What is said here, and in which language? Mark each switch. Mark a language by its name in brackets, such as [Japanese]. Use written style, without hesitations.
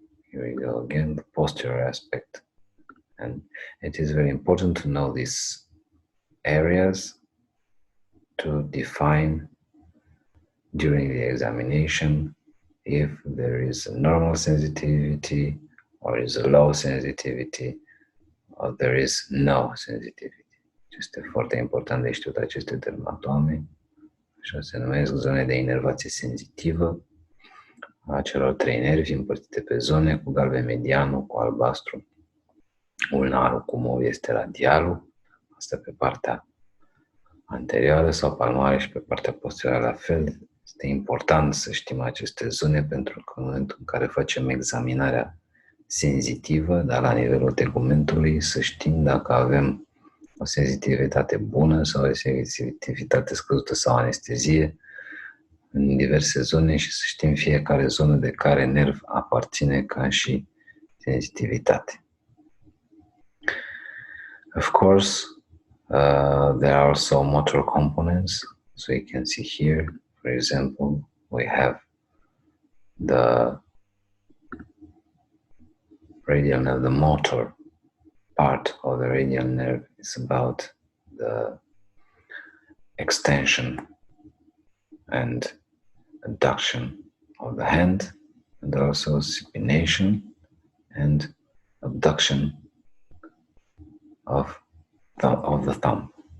[English] Here we go again, the posterior aspect. And it is very important to know these areas to define during the examination if there is a normal sensitivity or is a low sensitivity or there is no sensitivity. [Romanian] Este foarte important de știut aceste dermatome. Așa se numesc zone de inervație senzitivă a celor trei nervi împărțite pe zone, cu galben medianul, cu albastru ulnarul, cu mov este radialul, asta pe partea anterioară sau palmare și pe partea posterioară la fel. Este important să știm aceste zone pentru că în momentul în care facem examinarea senzitivă, dar la nivelul tegumentului, să știm dacă avem o senzitivitate bună sau o senzitivitate scăzută sau anestezie în diverse zone și să știm fiecare zonă de care nerv aparține ca și senzitivitate. [English] Of course, there are also motor components. So you can see here, for example, we have the radial nerve, the motor part of the radial nerve is about the extension and adduction of the hand, and also supination and abduction of the thumb.